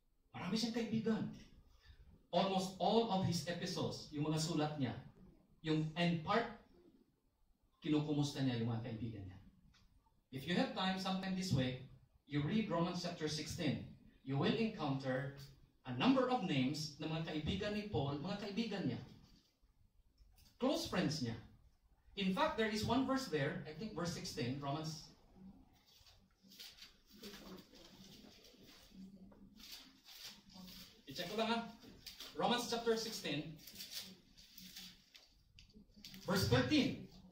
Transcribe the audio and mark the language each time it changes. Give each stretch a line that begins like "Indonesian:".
Filipino: Marami siyang kaibigan.
English: Almost all of his epistles,
Filipino: yung mga sulat niya, yung end part, kinukumusta niya yung mga kaibigan niya.
English: If you have time, sometime this week, you read Romans chapter 16. You will encounter a number of names
Filipino: ng mga kaibigan ni Paul, mga kaibigan niya.
English: Close friends niya. In fact, there is one verse there, I think verse 16, Romans.
Filipino: I-check ko lang Romans chapter 16, verse 13.